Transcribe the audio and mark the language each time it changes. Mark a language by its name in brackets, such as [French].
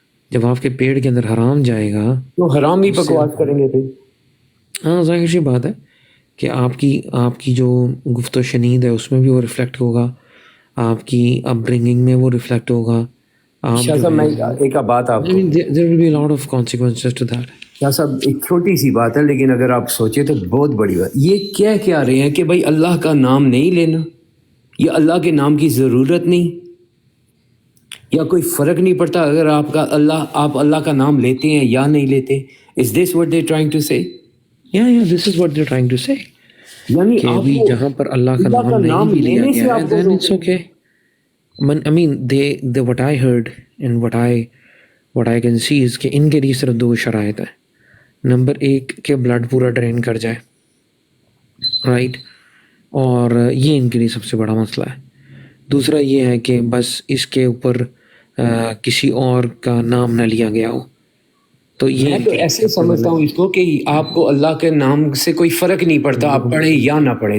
[Urdu] جب آپ کے پیٹ کے اندر حرام جائے گا تو حرام ہی بکواس کریں گے پھر. ہاں ظاہر سی بات ہے کہ آپ کی جو گفت و شنید ہے اس میں بھی وہ ریفلیکٹ ہوگا، آپ کی اپ برنگنگ میں وہ ریفلیکٹ ہوگا. شاہ صاحب میں ایک بات آپ کو، [English] there will be a lot of consequences to that. [Urdu] شاہ صاحب ایک چھوٹی سی بات ہے لیکن اگر آپ سوچیں تو بہت بڑی بات. یہ کیا رہے ہیں کہ بھائی اللہ کا نام نہیں لینا، یا اللہ کے نام کی ضرورت نہیں، یا کوئی فرق نہیں پڑتا اگر آپ اللہ کا نام لیتے ہیں یا نہیں لیتے. [English] Is this what they're trying to say? Yeah, this is what they're trying to say. [Urdu] یعنی کہ بھی جہاں پر اللہ کا نام نہیں بھی لیا گیا ہے [English] then it's okay. I mean they what I heard and what I can see is [Urdu] کہ ان کے لیے صرف 2 شرائط ہیں. نمبر 1 کہ بلڈ پورا ڈرین کر جائے، رائٹ، اور یہ ان کے لیے سب سے بڑا مسئلہ ہے. دوسرا یہ ہے کہ بس اس کے اوپر کسی اور کا نام نہ لیا گیا ہو. تو یہ میں تو ایسے سمجھتا ہوں اس کو کہ آپ کو اللہ کے نام سے کوئی فرق نہیں پڑتا آپ پڑھیں یا نہ پڑھیں.